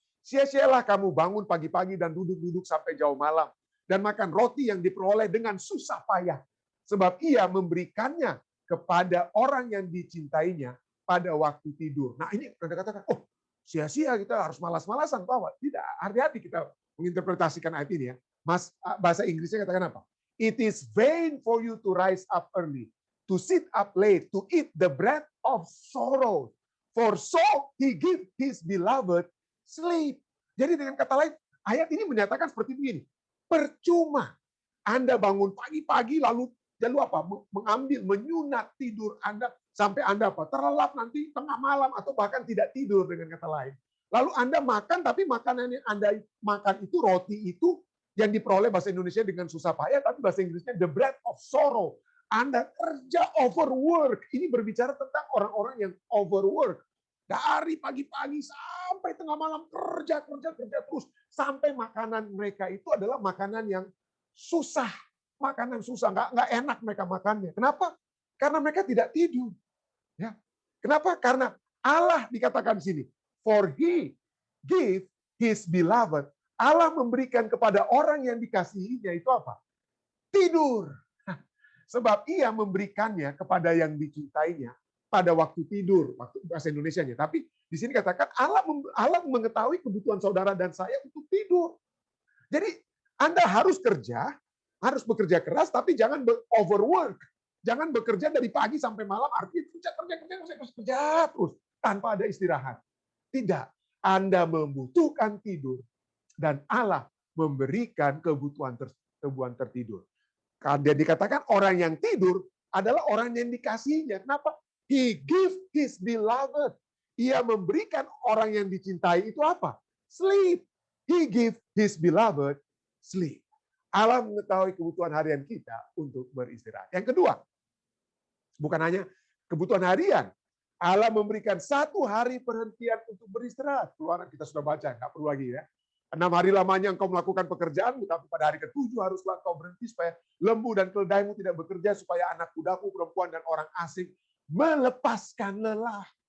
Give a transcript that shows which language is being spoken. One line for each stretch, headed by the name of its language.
Indonesian: Sia-sialah kamu bangun pagi-pagi dan duduk-duduk sampai jauh malam, dan makan roti yang diperoleh dengan susah payah. Sebab Ia memberikannya kepada orang yang dicintainya pada waktu tidur. Nah ini Anda katakan, oh sia-sia kita harus malas-malasan. Bahwa tidak, hati-hati kita menginterpretasikan ayat ini ya. Bahasa Inggrisnya katakan apa?
English: It is vain for you to rise up early, to sit up late, to eat the bread of sorrow. For so he give his beloved sleep.
Indonesian: Jadi dengan kata lain, ayat ini menyatakan seperti begini. Percuma Anda bangun pagi-pagi lalu apa? Mengambil, menyunat tidur Anda sampai Anda apa? Terlelap nanti tengah malam atau bahkan tidak tidur dengan kata lain. Lalu Anda makan, tapi makanan yang Anda makan itu, roti itu yang diperoleh bahasa Indonesia dengan susah payah, tapi bahasa Inggrisnya
English: the bread of sorrow.
Indonesian: Anda kerja overwork. Ini berbicara tentang orang-orang yang overwork. Dari pagi-pagi sampai tengah malam kerja terus. Sampai makanan mereka itu adalah makanan yang susah. Makanan susah, nggak enak mereka makannya. Kenapa? Karena mereka tidak tidur. Ya. Kenapa? Karena Allah dikatakan di sini,
English: for he give his beloved.
Indonesian: Allah memberikan kepada orang yang dikasihinya itu apa? Tidur. Sebab Ia memberikannya kepada yang dicintainya pada waktu tidur, waktu bahasa Indonesianya. Tapi di sini katakan Allah mengetahui kebutuhan saudara dan saya untuk tidur. Jadi Anda harus kerja, harus bekerja keras, tapi jangan overwork. Jangan bekerja dari pagi sampai malam, artinya kerja terus tanpa ada istirahat. Tidak, Anda membutuhkan tidur dan Allah memberikan kebutuhan tebuan tertidur. Dia dikatakan orang yang tidur adalah orang yang dikasihinya. Kenapa?
English: He give his beloved.
Indonesian: Ia memberikan orang yang dicintai itu apa?
English: Sleep. He give his beloved sleep.
Indonesian: Allah mengetahui kebutuhan harian kita untuk beristirahat. Yang kedua, bukan hanya kebutuhan harian, Allah memberikan 1 hari perhentian untuk beristirahat. Keluaran kita sudah baca, nggak perlu lagi ya. 6 hari lamanya engkau melakukan pekerjaanmu, tapi pada hari ke-7 haruslah engkau berhenti supaya lembu dan keledaimu tidak bekerja, supaya anak kudaku, perempuan, dan orang asing melepaskan lelah.